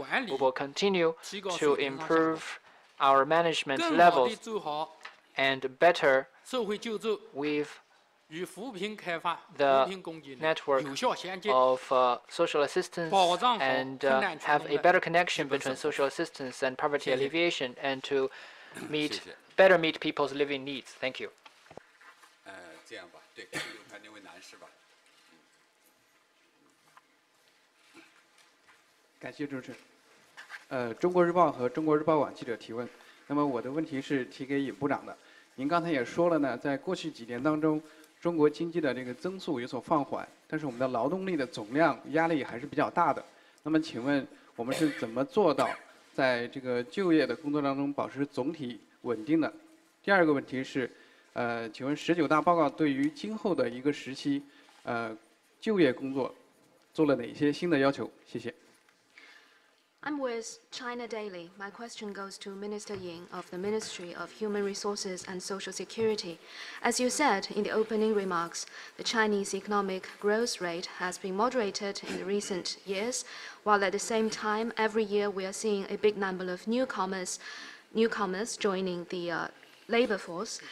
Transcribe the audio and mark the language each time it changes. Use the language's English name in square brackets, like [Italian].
[English] We will continue to improve our management levels and better with the network of social assistance and have a better connection between social assistance and poverty alleviation, and to better meet people's living needs. Thank you. [Chinese] 这样吧，对，由排那位男士吧。感谢主持人。中国日报和中国日报网记者提问。那么我的问题是提给尹部长的。您刚才也说了呢，在过去几年当中，中国经济的这个增速有所放缓，但是我们的劳动力的总量压力还是比较大的。那么，请问我们是怎么做到在这个就业的工作当中保持总体稳定的？第二个问题是，请问19大报告对于今后的一个时期，就业工作做了哪些新的要求？谢谢。 [English] I'm with China Daily. My question goes to Minister Ying of the Ministry of Human Resources and Social Security. As you said in the opening remarks, the Chinese economic growth rate has been moderated in recent years, while at the same time, every year we are seeing a big number of newcomers joining the labor force.